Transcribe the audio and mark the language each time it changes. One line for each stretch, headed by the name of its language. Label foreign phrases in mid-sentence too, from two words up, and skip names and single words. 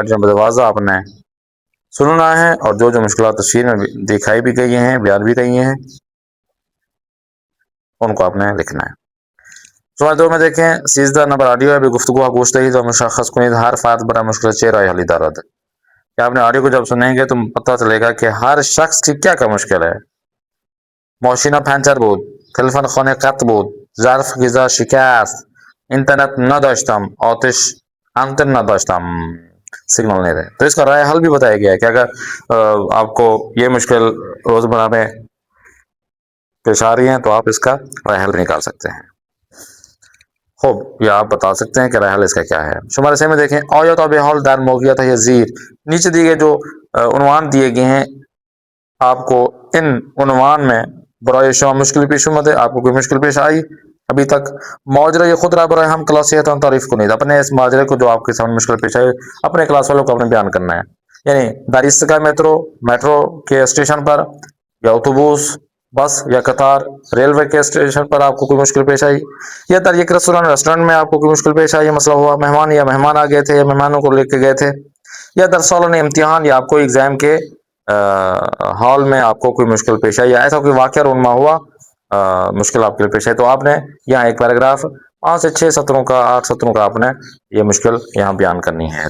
Urdu: آڈیو نمبر 12 آپ نے سننا ہے، اور جو جو مشکلات تصویر میں دکھائی بھی گئی ہیں، بیان بھی گئی ہیں، ان کو آپ نے لکھنا ہے. شمار 2 میں دیکھیں، 13 نمبر آڈیو ہے.
Persian: گفتگو گوش دهید و مشخص کنید هر فرد برای مشکل چه راه حلی دارد.
Urdu: کہ آپ نے آڈیو کو جب سنیں گے تو پتہ چلے گا کہ ہر شخص کی کیا کیا مشکل ہے.
Persian: ماشین پنچر بود، تلفن خانه قطع بود، ظرف غذا شکست، اینترنت نداشتم، آتش انتن نداشتم،
Urdu: سگنل نہیں رہے. تو اس کا رائے حل بھی بتایا گیا ہے کہ اگر آپ کو یہ مشکل روزمرہ میں پیش آ رہی ہیں تو آپ اس کا رائے حل نکال سکتے ہیں. خوب یہ آپ بتا سکتے ہیں کہ رائے حل اس کا کیا ہے. شمار 3 میں دیکھیں،
Persian: آیا تا به حال در موقعیت
Urdu: ہے زیر. نیچے دیے گئے جو عنوان دیے گئے ہیں، آپ کو ان عنوان میں
Persian: برای شما مشکل پیش اومده،
Urdu: آپ کو کوئی مشکل پیش آئی ابھی تک،
Persian: ماجرای خود را برای ہم کلاسیتان تعریف کنید.
Urdu: اپنے اس ماجرے کو جو آپ کے سامنے مشکل پیش آئی اپنے کلاس والوں کو اپنے بیان کرنا ہے. یعنی
Persian: در ایستگاه
Urdu: میٹرو کے اسٹیشن پر، یا اتوبوس، بس یا قطار، ریلوے کے اسٹیشن پر آپ کو کوئی مشکل پیش آئی، یا در ایک ریسٹورینٹ میں آپ کو کوئی مشکل پیش آئی، مسئلہ ہوا، مہمان آ گئے تھے یا مہمانوں کو لے کے گئے تھے، یا
Persian: در سالن امتحان
Urdu: یا آپ کو ایگزام کے ہال میں آپ کو کوئی مشکل پیش آئی، یا ایسا کوئی واقعہ رونما ہوا، مشکل آپ کے لیے پیش آئی، تو آپ نے یہاں ایک پیراگراف 5 سے 6 سطروں کا 8 سطروں کا آپ نے یہ مشکل یہاں بیان کرنی ہے.